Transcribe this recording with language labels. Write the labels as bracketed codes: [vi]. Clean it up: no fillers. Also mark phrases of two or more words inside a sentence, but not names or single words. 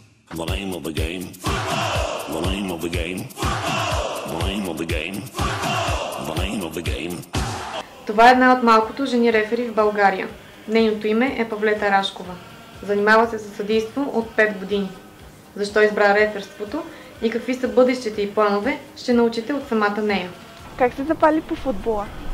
[en] The name of the game. The name of the game. The name of the game. The name of the game. [bg] Това е една от малкото жени рефери в България. Нейното име е Павлета Рашкова. Занимава се със съдийство от 5 години. Защо избра реферството и какви са бъдещите й планове, ще научите от самата нея. Как се запали по футбола?